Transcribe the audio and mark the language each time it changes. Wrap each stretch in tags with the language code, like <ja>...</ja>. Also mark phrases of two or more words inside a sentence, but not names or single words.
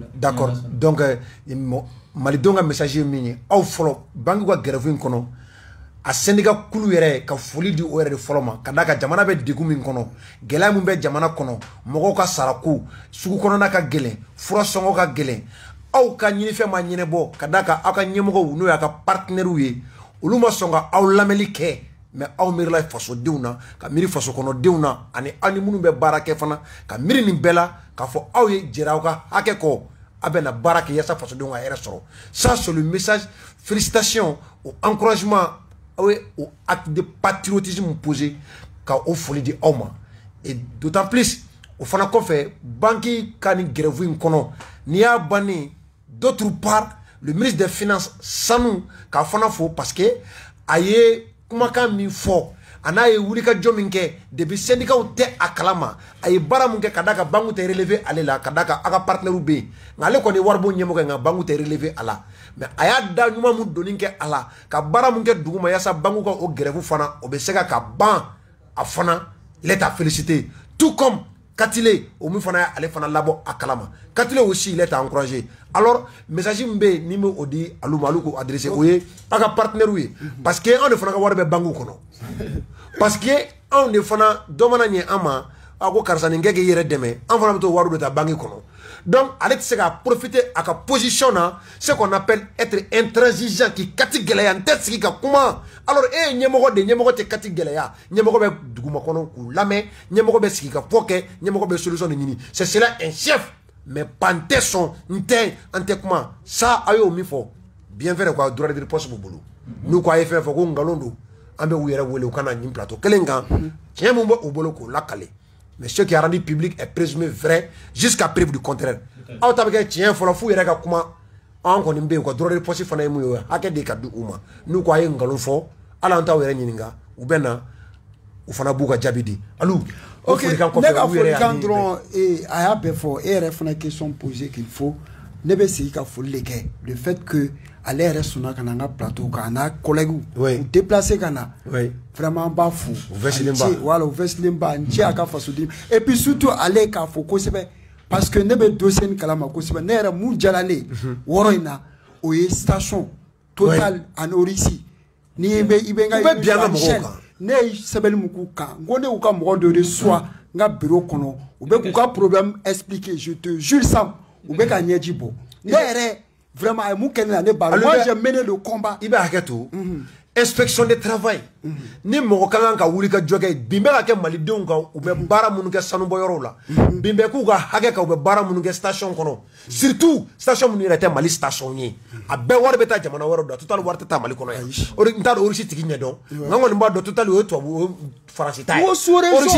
<bm>d'accord donc malidenw ka message ye min ye aw fɔlɔ banque ka grève in kɔnɔ a syndicat kulu yɛrɛ ka foli di o yɛrɛ de fɔlɔ ma ka d'a kan jamana bɛ degun min kɔnɔ gɛlɛya min bɛ jamana kɔnɔ mɔgɔw ka sarako sugu kɔnɔna ka gɛlɛn fura sɔngɔ ka gɛlɛn aw ka ɲinifɛn ma ɲɛnɛbɔ ka d'a kan aw ka ɲɛmɔgɔw n'o y'a ka partenaires ye olu ma sɔn ka aw lamɛnni kɛ mais aw miirila fasodenw na ka miiri faso kɔnɔdenw na ani aw ni minnu bɛ baara kɛ fana ka miiri nin bɛɛ la k'a fɔ aw ye jɛra aw ka hakɛ kɔ a bɛ na baara kɛ yaasa fasodenw ka hɛrɛ sɔrɔ</bm> <fr>ça c'est le message félicitations au encouragement</fr> <bm>aw ye o</bm> <fr>acte de patriotisme posé</fr> <bm>ka o foli di aw ma</bm> <fr>et d'autant plus</fr> <bm>o fana kɔfɛ banque ka ni grève in kɔnɔ n'i y'a bannen</bm> <fr>d'autre part le ministre des finances</fr> <bm>sanu k'a fana fo</bm> <fr>parce que</fr> <bm>a ye kumakan min fɔ a n'a ye wulikajɔ min kɛ depuis syndicats tɛ a kalama a ye baara mun kɛ ka d'a kan banque tɛ relevé ale la ka d'a kan a ka partenaires bɛ yen nka ale kɔni ye waribon ɲɛmɔgɔ ye nka banque tɛ relevé a la mais a y'a da ɲuman mun donni kɛ a la ka baara mun kɛ dugu ma yaasa banque ka o grève fana o bɛ se ka ban a fana</bm> <fr>il est à féliciter tout comme</fr> <bm>Katile o min fana ale fana labɔ a kalama Katile</bm> <fr>aussi il est à encourager</fr> <bm>alors message min bɛ ni bɛ o di alu ma alu ko adresser o ye a ka partenaires ye</bm> <fr>parce que</fr> <bm>anw de fana ka wari bɛ banque kɔnɔ</bm> <fr>parce que</fr> <bm>anw de fana dɔ mana ɲɛ an ma a ko karisa nin kɛ k'i yɛrɛ dɛmɛ an fana bɛ t'o wari de ta banque kɔnɔ donc ale tɛ se ka profiter a ka position na</bm> <fr>ce qu'on appelle être intransigeant</fr> <bm>k'i kati gɛlɛya n tɛ sigi ka kuma alors e ye ɲɛmɔgɔ de ɲɛmɔgɔ tɛ kati gɛlɛya ɲɛmɔgɔ bɛ dugumakɔnɔ k'u lamɛn ɲɛmɔgɔ bɛ sigi ka fɔ kɛ ɲɛmɔgɔ bɛ solution de ɲini</bm> <fr>c'est cela un chef mais pas</fr> <bm>n tɛ sɔn n tɛ kuma ça a y'o min fɔ</bm> <fr>bien vrai quoi droit de riposte</fr> <bm>b'u bolo n'u ko a ye fɛn fɔ ko nkalon don an bɛ u yɛrɛ wele u ka na nin plateau kelen kan tiɲɛ min bɛ u bolo k'o lakale</bm> <fr>mais ce qui a rendu public est présumé vrai jusqu'à preuve du contraire</fr> <bm>aw ta bɛ kɛ tiɲɛ fɔlɔ f'u yɛrɛ ka kuma an kɔni bɛ yen</bm> <fr>quoi droit de riposte</fr> <bm>fana ye mun ye hakɛ de ka di u ma n'u ko a ye nkalon fɔ hali an t'aw yɛrɛ ɲininka u bɛ na u fana b'u ka jaabi di alu ok ne ka folikan dɔrɔn a y'a bɛɛ fɔ e yɛrɛ fana</bm> <fr>question posé qu'il faut</fr> <bm>ne bɛ segin ka foli de kɛ</bm> <fr>le fait que</fr> <bm>ale yɛrɛ sɔnna ka na an ka plateau kan a n'a collègue u déplacé ka na vraiment an b'a fo voilà u vɛsilenba n cɛ a ka fasoden</bm> <fr>et puis surtout</fr> <bm>ale k'a fɔ kosɛbɛ</bm> <fr>parce que</fr> <bm>ne bɛ dossier nin kalama kosɛbɛ ne yɛrɛ mun diyara ne ye wɔɔrɔ in na o ye station Total en Russie ni i bɛ n ka chaîne ne ye sɛbɛnni min k'u kan n ko ne y'u ka mɔgɔ dɔ de soit n ka bureau kɔnɔ u bɛ k'u ka problème expliquer</bm> <fr>je te jure</fr> <bm>Sam u bɛ ka ɲɛji bɔ ne yɛrɛ vraiment a ye mun kɛ ne la ne b'a la</bm> <fr>moi j'ai mené le combat</fr> <bm>i bɛ hakɛ to</bm> <fr>inspection de travail</fr> <bm>ni mɔgɔ ka kan ka wuli ka jɔ kɛ bin bɛ ka kɛ malidenw kan u bɛ baara minnu kɛ sanubɔyɔrɔw la bin bɛ k'u ka hakɛ kan u bɛ baara minnu kɛ station kɔnɔ surtout station minnu yɛrɛ tɛ Mali station ye a bɛɛ wari bɛ taa jamana wɛrɛw la Total wari tɛ taa Mali kɔnɔ yan o de n t'a dɔn Russie tigi ɲɛ dɔn nka n kɔni b'a dɔn Total o ye tubabu Faransi ta ye Russie</bm>